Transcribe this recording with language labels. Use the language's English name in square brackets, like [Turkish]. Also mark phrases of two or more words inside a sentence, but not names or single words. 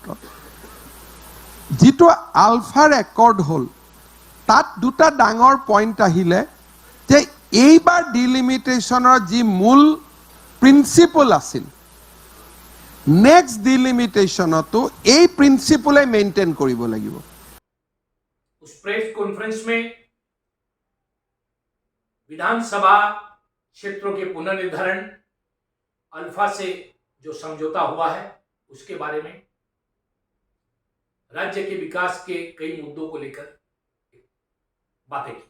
[Assamese] যিটো আলফাৰ একৰ্ড হ'ল তাত দুটা ডাঙৰ পইণ্ট আহিলে, যে এইবাৰ ডিলিমিটেশ্যনৰ যি মূল প্ৰিন্সিপল আছিল [English] next delimitation [Assamese] এই প্ৰিন্সিপলে মেইনটেইন কৰিব লাগিব। [Hindi] उस प्रेस कॉन्फ्रेंस में विधानसभा क्षेत्रों के पुनर्निर्धारण, अल्फा से जो समझौता हुआ है उसके बारे में, राज्य के विकास के कई मुद्दों को लेकर बातें की।